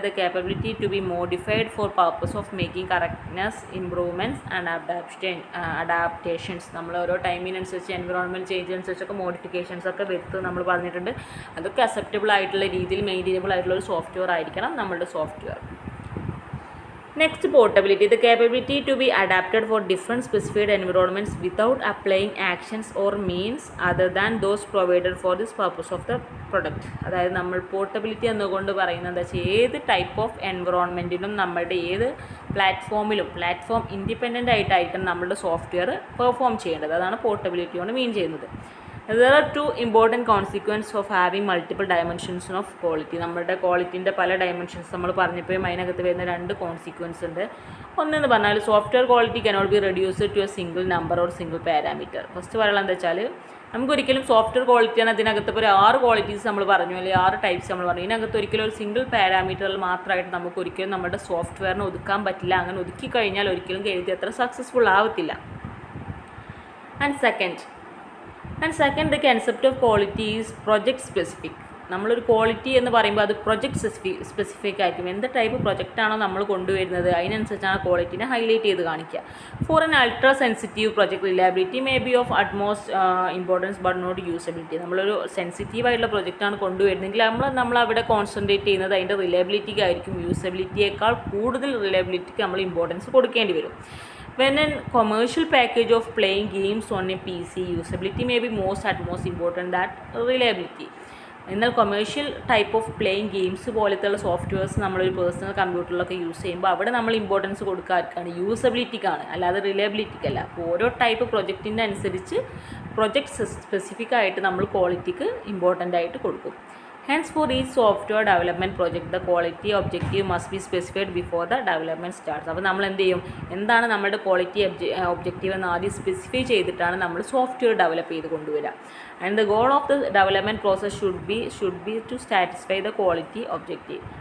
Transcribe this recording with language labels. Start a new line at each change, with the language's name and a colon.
English: The capability to be modified for purpose of making correctness, improvements and adaptations.
Malayalam: നമ്മൾ ഓരോ ടൈമിനനുസരിച്ച് environment change അനുസരിച്ചൊക്കെ modifications ഒക്കെ വരുത്തും നമ്മൾ പറഞ്ഞിട്ടുണ്ട്. അതൊക്കെ അക്സെപ്റ്റബിൾ ആയിട്ടുള്ള രീതിയിൽ മെയിൻറ്റെയിനബിൾ ആയിട്ടുള്ള ഒരു സോഫ്റ്റ്വെയർ ആയിരിക്കണം നമ്മളുടെ software.
English: Next, portability, the capability to be adapted for different specified environments without applying actions or means other than those provided for this purpose of the product.
Malayalam: അതായത് നമ്മൾ പോർട്ടബിലിറ്റി എന്നുകൊണ്ട് പറയുന്നത് എന്താ വെച്ചാൽ ഏത് ടൈപ്പ് ഓഫ് എൻവിറോൺമെൻറ്റിലും നമ്മളുടെ ഏത് പ്ലാറ്റ്ഫോമിലും പ്ലാറ്റ്ഫോം ഇൻഡിപെൻഡൻ്റ് ആയിട്ടായിരിക്കണം നമ്മളുടെ സോഫ്റ്റ്വെയർ പെർഫോം ചെയ്യേണ്ടത്. അതാണ് പോർട്ടബിലിറ്റി കൊണ്ട് മീൻ ചെയ്യുന്നത്.
English: There are two important consequences of having multiple dimensions of quality.
Malayalam: നമ്മുടെ ക്വാളിറ്റിൻ്റെ പല ഡയമെൻഷൻസ് നമ്മൾ പറഞ്ഞപ്പോഴും അതിനകത്ത് വരുന്ന 2 കോൺസിക്വൻസ് ഉണ്ട്. ഒന്നെന്ന് പറഞ്ഞാൽ
English: Software quality cannot be reduced to a single number or single parameter.
Malayalam: First പറയുന്നത് എന്താ വെച്ചാൽ നമുക്കൊരിക്കലും സോഫ്റ്റ്വെയർ ക്വാളിറ്റിയാണ് അതിനകത്ത് ഇപ്പോൾ ഒരു 6 ക്വാളിറ്റീസ് നമ്മൾ പറഞ്ഞു, അല്ലെങ്കിൽ 6 ടൈപ്സ് നമ്മൾ പറഞ്ഞു. ഇതിനകത്ത് ഒരിക്കലും ഒരു സിംഗിൾ പാരാമീറ്ററിൽ മാത്രമായിട്ട് നമുക്ക് ഒരിക്കലും നമ്മുടെ സോഫ്റ്റ്വെയറിനെ ഒതുക്കാൻ പറ്റില്ല. അങ്ങനെ ഒതുക്കി കഴിഞ്ഞാൽ ഒരിക്കലും എഴുതി അത്ര സക്സസ്ഫുൾ ആവത്തില്ല.
English: And second, and second the concept of quality is project specific.
Malayalam: നമ്മളൊരു ക്വാളിറ്റി എന്ന് പറയുമ്പോൾ അത് പ്രൊജക്ട് സ്പെസിഫിക് ആയിരിക്കും. എന്ത് ടൈപ്പ് പ്രൊജക്റ്റാണോ നമ്മൾ കൊണ്ടുവരുന്നത് അതിനനുസരിച്ചാണ് ക്വാളിറ്റിനെ ഹൈലൈറ്റ് ചെയ്ത് കാണിക്കുക.
English: For an ultra sensitive project reliability may be of utmost importance but not usability.
Malayalam: നമ്മളൊരു സെൻസിറ്റീവ് ആയിട്ടുള്ള പ്രൊജക്റ്റാണ് കൊണ്ടുവരുന്നതെങ്കിൽ നമ്മൾ അവിടെ കോൺസെൻട്രേറ്റ് ചെയ്യുന്നത് അതിൻ്റെ റിലയബിലിറ്റിക്ക് ആയിരിക്കും. യൂസബിലിറ്റിയേക്കാൾ കൂടുതൽ റിലയബിലിറ്റിക്ക് നമ്മൾ ഇമ്പോർട്ടൻസ് കൊടുക്കേണ്ടി വരും.
English: When a commercial package of playing games on a PC, usability may be at most important than reliability.
Malayalam: എന്നാൽ commercial type of playing games പോലത്തെയുള്ള softwares നമ്മളൊരു പേഴ്സണൽ കമ്പ്യൂട്ടറിലൊക്കെ യൂസ് ചെയ്യുമ്പോൾ അവിടെ നമ്മൾ ഇമ്പോർട്ടൻസ് കൊടുക്കാർക്കാണ് യൂസബിലിറ്റിക്കാണ്, അല്ലാതെ റിലയബിലിറ്റിക്കല്ല. അപ്പോൾ ഓരോ ടൈപ്പ് പ്രൊജക്റ്റിൻ്റെ അനുസരിച്ച് പ്രൊജക്റ്റ് സ്പെസിഫിക് ആയിട്ട് നമ്മൾ ക്വാളിറ്റിക്ക് ഇമ്പോർട്ടൻ്റ് ആയിട്ട് കൊടുക്കും.
English: Hence, for each software development project, the quality objective must be specified before the development starts.
Malayalam: അപ്പോൾ നമ്മൾ എന്ത് ചെയ്യും, എന്താണ് നമ്മുടെ ക്വാളിറ്റി ഒബ്ജക്റ്റീവ് എന്ന് ആദ്യം സ്പെസിഫൈ ചെയ്തിട്ടാണ് നമ്മൾ സോഫ്റ്റ്വെയർ ഡെവലപ്പ് ചെയ്ത് കൊണ്ടുവരിക.
English: And the goal of the development process should be to satisfy the quality objective.